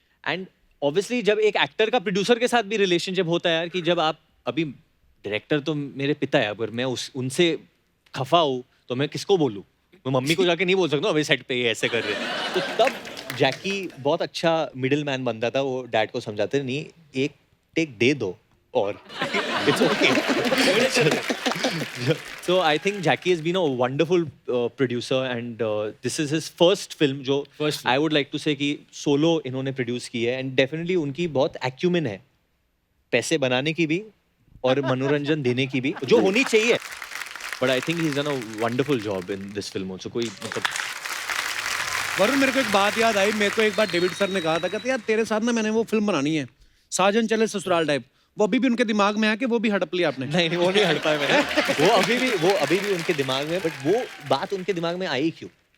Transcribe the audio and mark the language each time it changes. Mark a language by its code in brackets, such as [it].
[hi] And obviously जब एक actor का प्रोड्यूसर के साथ भी रिलेशनशिप होता है यार, कि जब आप अभी डायरेक्टर तो मेरे पिता है, अगर मैं उनसे खफा हूँ तो मैं किसको बोलूँ? मैं मम्मी को जाके नहीं बोल सकता अभी सेट पे ये ऐसे कर रहे हैं। तो तब जैकी बहुत अच्छा मिडिल मैन बनता था। वो डैड को समझाते नहीं, एक टेक दे दो और [en] It's okay. So I think Jackie has been a wonderful producer and this is his first film जो First [hi] I would like to say कि solo इन्होंने produce की है [en] and definitely [hi] उनकी बहुत acumen है पैसे बनाने की भी और मनोरंजन देने की भी, जो होनी चाहिए। [en] But I think he's done a wonderful job in this film also। [hi] कोई मतलब वरुण, मेरे को एक बात याद आई। मेरे को एक बार डेविड सर ने कहा था, कहते यार तेरे साथ ना मैंने वो फिल्म बनानी है, साजन चले ससुराल टाइप। वो अभी भी उनके दिमाग में है कि वो भी हड़प लिया आपने? नहीं वो नहीं हट पाया मैंने। वो अभी भी उनके दिमाग में, बट वो बात उनके दिमाग में आई क्यों?